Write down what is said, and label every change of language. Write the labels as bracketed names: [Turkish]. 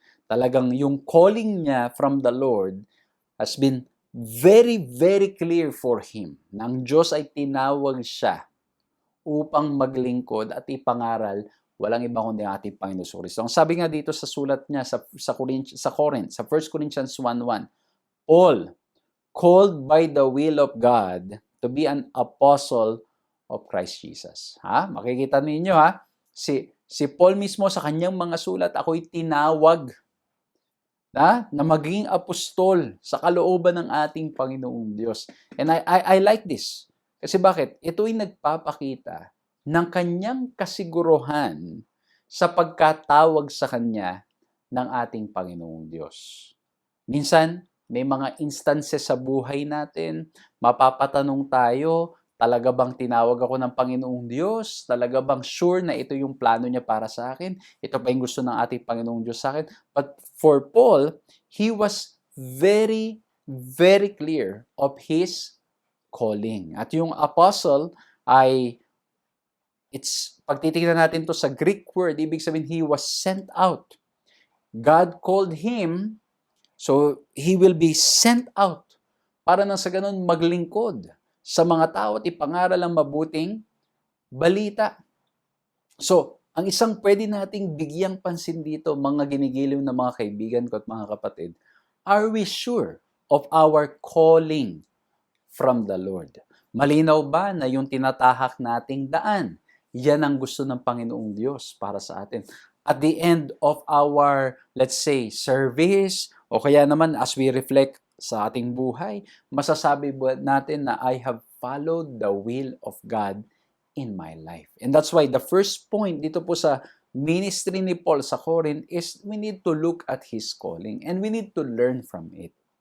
[Filipino] Talagang yung calling niya [English] from the Lord has been very, very clear for him. [Filipino] Na ang Diyos ay tinawag siya upang maglingkod at ipangaral walang iba kundi ang ating Panginoon Kristo. Ang sabi nga dito sa sulat niya sa Corinth, sa 1 Corinthians 1:1, [English] Paul, called by the will of God to be an apostle of Christ Jesus. [Filipino] Makikita ninyo si Paul mismo sa kanyang mga sulat, ako'y tinawag na maging apostol sa kalooban ng ating Panginoong Diyos. [English] And I like this. [Filipino] Kasi bakit? Ito'y nagpapakita ng kanyang kasiguruhan sa pagkatawag sa kanya ng ating Panginoong Diyos. Minsan, may mga instances sa buhay natin, mapapatanong tayo, talaga bang tinawag ako ng Panginoong Diyos? Talaga bang sure na ito yung plano niya para sa akin? Ito ba yung gusto ng ating Panginoong Diyos sa akin? [English] But for Paul, he was very, very clear of his calling. [Filipino] At yung apostle ay, pag titignan natin to sa Greek word, ibig sabihin, he was sent out. [English] God called him, so he will be sent out. [Filipino] para nang sa ganun maglingkod sa mga tao at ipangaral ang mabuting balita. So, ang isang pwede nating bigyang pansin dito, mga ginigiliw na mga kaibigan ko at mga kapatid, [English] are we sure of our calling from the Lord? [Filipino] Malinaw ba na yung tinatahak nating daan, yan ang gusto ng Panginoong Diyos para sa atin? [English] At the end of our, let's say, service, [Filipino] o kaya naman [English] as we reflect [Filipino] sa ating buhay, masasabi natin na [English] I have followed the will of God in my life. And that's why the first point [Filipino] dito po sa [English] ministry ni Paul sa Corinth is we need to look at his calling and we need to learn from it.